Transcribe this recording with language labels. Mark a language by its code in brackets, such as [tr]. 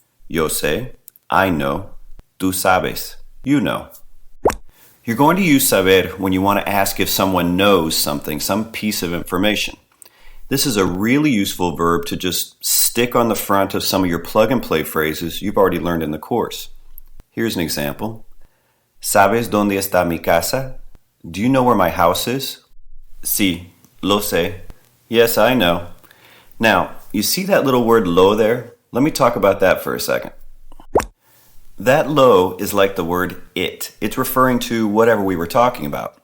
[es] Yo sé, [en] I know. [es] Tú sabes, [en] you know. You're going to use saber when you want to ask if someone knows something, some piece of information. This is a really useful verb to just stick on the front of some of your plug-and-play phrases you've already learned in the course. Here's an example. [es] ¿Sabes dónde está mi casa? [en] Do you know where my house is? [es] Sí, lo sé. [en] Yes, I know. Now, you see that little word lo there? Let me talk about that for a second. That lo is like the word it. It's referring to whatever we were talking about.